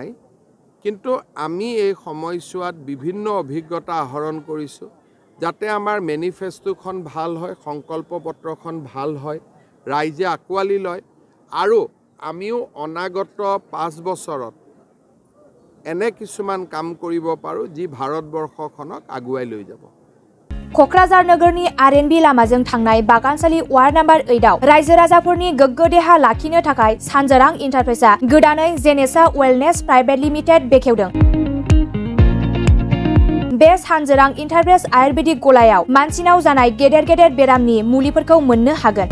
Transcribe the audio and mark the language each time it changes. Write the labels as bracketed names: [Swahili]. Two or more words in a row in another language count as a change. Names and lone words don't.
[Assamese] কিন্তু আমি এই সময়ছোৱাত বিভিন্ন অভিজ্ঞতা আহৰণ কৰিছোঁ যাতে আমাৰ মেনিফেষ্টোখন ভাল হয়, সংকল্প পত্ৰখন ভাল হয়, ৰাইজে আঁকোৱালি লয় আৰু আমিও অনাগত 5 বছৰত এনে কিছুমান কাম কৰিব পাৰোঁ যি ভাৰতবৰ্ষখনক আগুৱাই লৈ যাব। [Bodo] क'क्राझार नगरनि RNB लामाजों थांनाय बागानसालि वार्ड नम्बर 8 आव रायजो राजाफोरनि गोग्गो देहा लाखिनो थाखाय सानजारां इन्टारप्राइजआ गोदानै जेनेसा वेलनेस प्राइभेट लिमिटेड बेखेवदों। बे सानजारां इन्टारप्राइज आयुर्वेदिक गलायाव मानसिनाव जानाय गेदेर गेदेर बेरामनि मुलिफोरखौ मोननो हागोन।